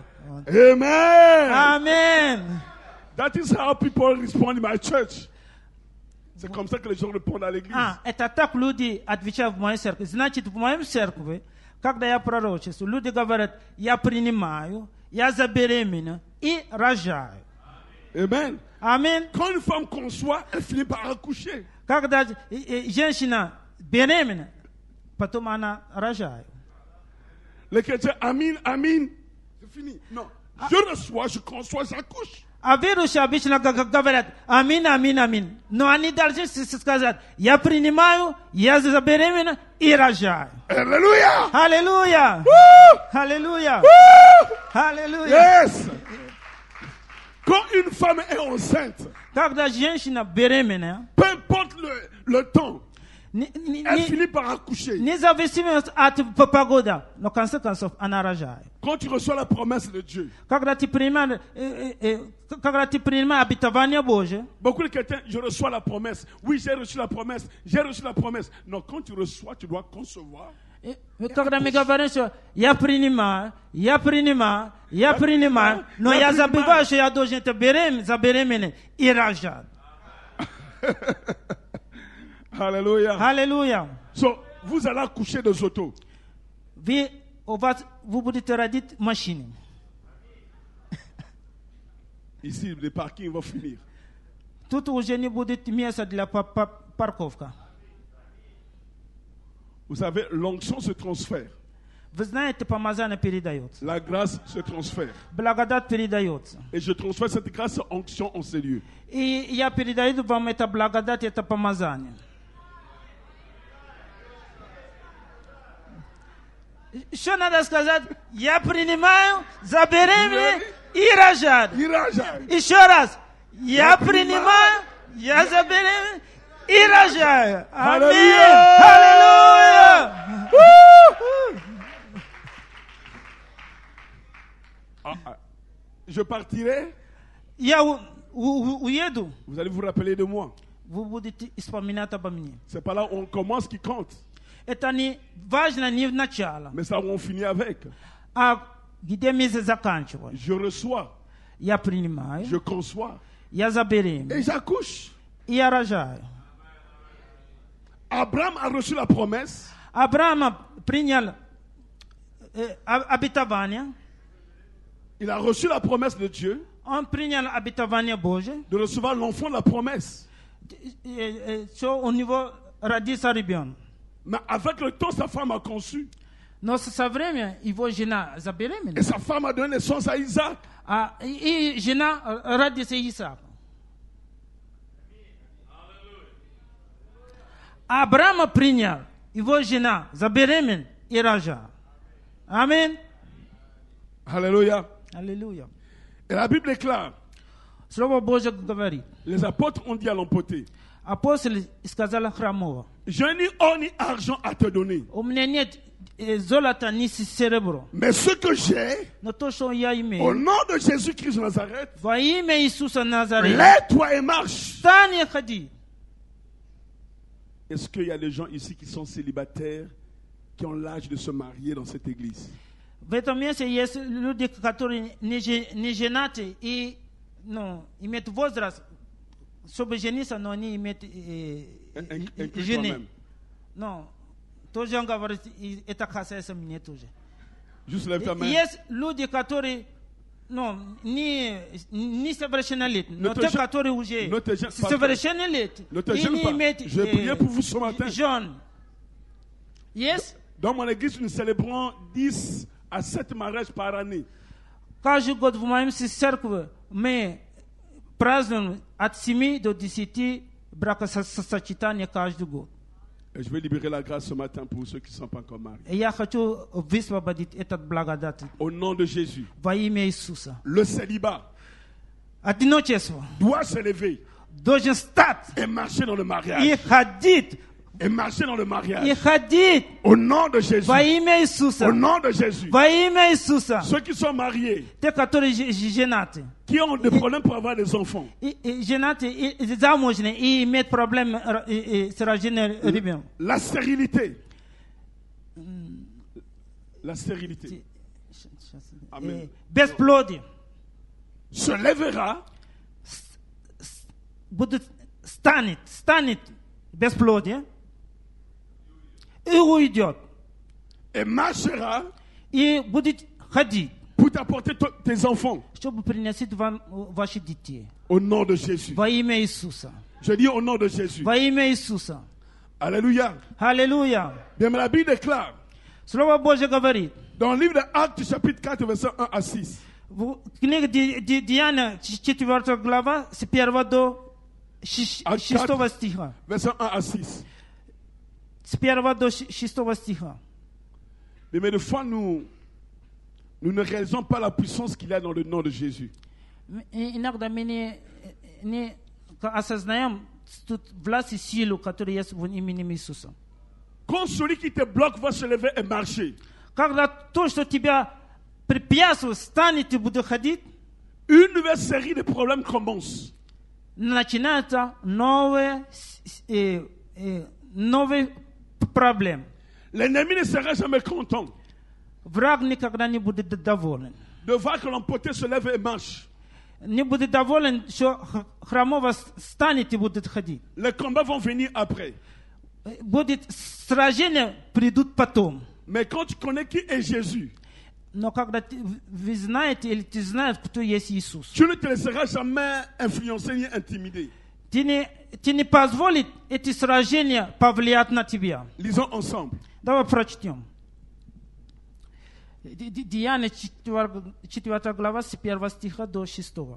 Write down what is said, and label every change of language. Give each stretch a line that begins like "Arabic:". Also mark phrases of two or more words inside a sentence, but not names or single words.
English: Amen.
Russian: Аминь.
English: That is how people respond in my church.
French: C'est comme ça que les gens répondent à l'église.
Russian: Это так люди отвечают в моей церкви. Значит, в моей церкви, когда я пророчествую, люди говорят, я принимаю, я забеременю и рожаю.
French: Amen.
Russian: Аминь.
French: Quand une femme conçoit, elle finit par accoucher.
Russian: Когда женщина беременна, потом она рожает.
French: Les chrétiens, amin, amin. C'est fini. Non. Je reçois, je conçois, j'accouche.
Russian: А верующие обычно говорят, аминь, аминь, аминь. Но они должны сказать, я принимаю, я забеременна и рожаю.
French: Alléluia.
Russian: Аллилуйя. Аллилуйя. Аллилуйя.
English: Yes.
French: Quand une femme est enceinte,
Russian: Когда женщина беременна,
French: peu importe le temps, elle finit par accoucher.
Russian: независимо от погоды, но в конце концов она рожает.
French: Quand tu reçois la promesse de Dieu,
Russian: Когда ты принимаешь обетование Божие,
French: beaucoup de chrétiens, je reçois la promesse. Oui, j'ai reçu la promesse. J'ai reçu la promesse. Non, quand tu reçois, tu dois concevoir.
Russian: когда мы говорим, что я принимаю, но я забываю, что я должен это забеременеть и рожать.
French: Alléluia.
Russian: Halleluja.
French: So, vous allez accoucher des autos.
Russian: Vous будете родить машины.
French: Ici, les parkings vont finir.
Russian: Тут уже не будет места для парковка.
French: Vous savez, l'onction se transfère.
Russian: Вы знаете, помазание передается.
French: La grâce se transfère.
Russian: Благодать передается.
French: Et je transfère cette grâce onction en ces lieux.
Russian: И я передаю вам это благодать, это помазание. Что надо сказать? Я принимаю, забеременею и рожаю.
French: Il rejette.
Russian: Еще раз. Я принимаю, я забеременею и рожаю. Аминь. Аллилуйя.
French: Je partirai,
Russian: Я уеду.
French: vous allez vous rappeler de moi.
Russian: Вы будете вспоминать обо мне.
French: C'est pas là où on commence qui compte,
Russian: Это не важно не в начало,
French: mais ça où on finit avec.
Russian: а где мы заканчиваем.
French: Je reçois,
Russian: Я принимаю,
French: je conçois
Russian: я забеременею
French: et j'accouche.
Russian: и я рожаю.
French: Abraham a reçu la promesse.
Russian: Авраам принял обетование.
French: Il a reçu la promesse de Dieu
Russian: Он принял обетование Божие,
French: de recevoir l'enfant de la promesse.
Russian: что у него родится ребенок.
French: Mais avec le temps, sa femme a conçu.
Russian: Но со временем его жена
French: Et
Russian: забеременела,
French: sa femme a donné naissance à Isaac.
Russian: и жена родится Исаак. Авраам принял, его жена забеременела и рожала. Аминь.
French: Alléluia.
Russian: Аллилуйя.
French: Et la Bible déclare,
Russian: Слово Божье говорит.
French: les apôtres ont dit à l'empoté,
Russian: Апостол сказал храмово:
French: je n'ai or ni argent à te donner,
Russian: у меня нет золота ни серебро,
French: mais ce que j'ai,
Russian: но то, что я
French: au
Russian: имею,
French: nom de Jésus-Christ de Nazareth,
Russian: во имя Иисуса Назарета,
French: lève-toi et marche.
Russian: встань и ходи.
French: Est-ce qu'il y a des gens ici qui sont célibataires, qui ont l'âge de se marier dans cette église?
Russian: В этом месте есть люди, которые не женаты и имеют возраст, чтобы жениться, но они имеют
French: Inclus
Russian: жены.
French: toi-même.
Russian: Но тоже он говорит, и это касается меня тоже.
French: Juste lève ta main.
Russian: Есть люди, которые не совершеннолетние, но
French: te
Russian: те,
French: gêne-
Russian: которые уже
French: ne te gêne pas.
Russian: совершеннолетние
French: Ne te
Russian: и
French: gêne
Russian: не
French: pas.
Russian: имеют
French: Je vais prier pour vous ce matin.
Russian: жен. Есть?
French: Dans mon église, nous célébrons 10 à 7 mariages par année.
Russian: Каждый год в моем церкви мы празднуем от 7 до 10 бракосочетания каждый год.
French: Et je vais libérer la grâce ce matin pour ceux qui ne sont pas encore mariés.
Russian: И я хочу высвободить этот благодать
French: Au nom de Jésus,
Russian: во имя Иисуса.
French: le célibat
Russian: Одиночество
French: doit se lever
Russian: должен стать
French: et marcher dans le
Russian: и
French: mariage.
Russian: ходить,
French: Et marcher dans le
Russian: и
French: mariage.
Russian: ходить
French: Au nom de Jésus.
Russian: во имя Иисуса.
French: Au nom de Jésus.
Russian: Во имя Иисуса.
French: Ceux qui sont mariés,
Russian: Те, которые женаты.
French: qui ont des problèmes pour avoir des enfants,
Russian: И женаты, и замужние, и имеют проблемы с рождением ребенка.
French: la stérilité. La stérilité Amen.
Russian: Бесплодие.
French: se lèvera
Russian: станет бесплодие и уйдет.
French: et marchera
Russian: И будет ходить,
French: pour t'apporter tes enfants.
Russian: чтобы приносить вам ваши детей.
French: Au nom de Jésus.
Russian: Во имя Иисуса.
French: Je dis au nom de Jésus.
Russian: Во имя Иисуса.
French: Alléluia.
Russian: Аллилуйя.
French: Bien, mais la Bible déclare,
Russian: Слово Божье говорит.
French: dans le livre de Actes, chapitre 4, verset 1 à 6,
Russian: В книге Деяния, 4 глава, с 1 до 6 стиха.
French: verset 1 à 6.
Russian: С 1 до 6 стиха.
French: Mais des fois, nous ne réalisons pas la puissance qu'il y a dans le nom de Jésus.
Russian: Иногда мы не осознаем тут власть и силу, которая есть в имени Иисуса.
French: Quand celui qui te bloque va se lever et marcher,
Russian: Когда то, что тебя препятствует, станет и будет ходить,
French: une nouvelle série de problèmes commence.
Russian: начинаются новые проблемы.
French: L'ennemi ne sera jamais content
Russian: Враг никогда не будет доволен.
French: de voir que l'emporté se lève et marche.
Russian: не будет доволен, что хромого станет и будет ходить.
French: Les combats vont venir après.
Russian: Будет сражения, придут потом.
French: Mais quand tu connais qui est Jésus,
Russian: Но когда вы знаете или ты знаешь, кто есть Иисус,
French: tu ne te laisseras jamais influencer ni intimider.
Russian: ты не позволишь эти сражения повлиять на тебя.
French: Lisons ensemble.
Russian: Давай прочтем. Деяния 4 глава с 1 стиха до 6.